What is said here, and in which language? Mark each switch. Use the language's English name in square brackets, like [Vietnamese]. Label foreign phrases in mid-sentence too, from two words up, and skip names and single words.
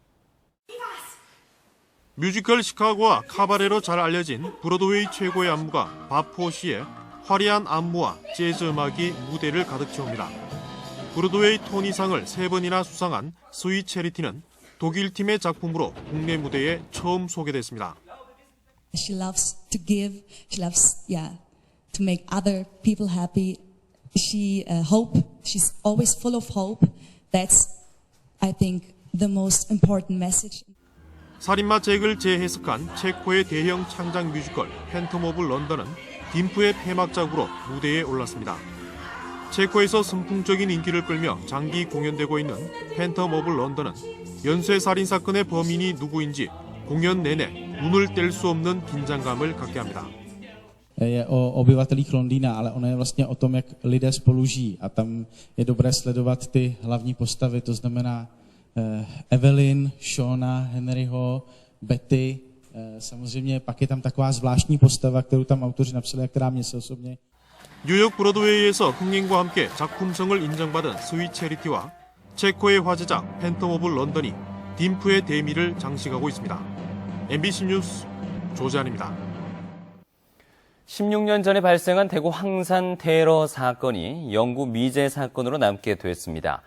[Korean] 뮤지컬 시카고와 카바레로 잘 알려진 브로드웨이 최고의 안무가 바포시의 화려한 안무와 재즈 음악이 무대를 가득 채웁니다. 브로드웨이 토니상을 3번이나 수상한 스윗 체리티는 독일 팀의 작품으로 국내 무대에 처음 소개됐습니다. [English] She loves to give. She loves, to make other people happy. She She's always full of hope. That's, I think, the most important message. [Korean] 살인마 잭을 재해석한 체코의 대형 창작 뮤지컬 팬텀 오브 런던은 딤프의 폐막작으로 무대에 올랐습니다. 체코에서 선풍적인 인기를 끌며 장기 공연되고 있는 팬텀 오브 런던은 연쇄 살인 사건의 범인이 누구인지 공연 내내 눈을 뗄 수 없는 긴장감을 갖게 합니다. [Czech] Je o obyvatelích Londýna, ale ono je vlastně o tom, jak lidé spolu žijí. A tam je dobré sledovat ty hlavní postavy, to znamená Evelyn, Shona, Henryho, Betty. Samozřejmě pak je tam taková zvláštní postava, kterou tam autoři napsali a která mě se osobně. [Korean] 뉴욕 브로드웨이에서 흥행과 함께 작품성을 인정받은 스윗 체리티와 체코의 화제작 팬텀 오브 런던이 딤프의 대미를 장식하고 있습니다. MBC 뉴스 조재한입니다. 16년 전에 발생한 대구 황산 테러 사건이 영구 미제 사건으로 남게 됐습니다.